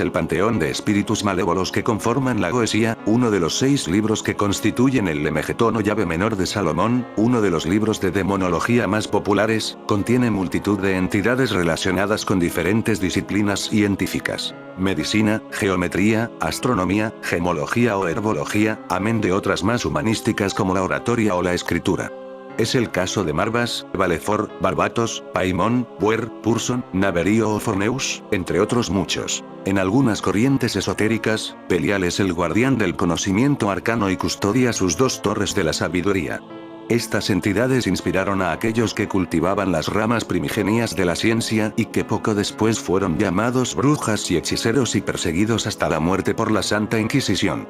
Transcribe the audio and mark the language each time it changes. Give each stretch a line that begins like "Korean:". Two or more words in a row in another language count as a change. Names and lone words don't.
Spanish: El panteón de espíritus malévolos que conforman la Goesia, uno de los 6 libros que constituyen el Lemegetón o llave menor de Salomón, uno de los libros de demonología más populares, contiene multitud de entidades relacionadas con diferentes disciplinas científicas. Medicina, geometría, astronomía, gemología o herbología, amén de otras más humanísticas como la oratoria o la escritura. Es el caso de Marbas, Valefor, Barbatos, Paimón, Buer, Purson, Naverío o Forneus, entre otros muchos. En algunas corrientes esotéricas, Belial es el guardián del conocimiento arcano y custodia sus 2 torres de la sabiduría. Estas entidades inspiraron a aquellos que cultivaban las ramas primigenias de la ciencia y que poco después fueron llamados brujas y hechiceros y perseguidos hasta la muerte por la Santa Inquisición.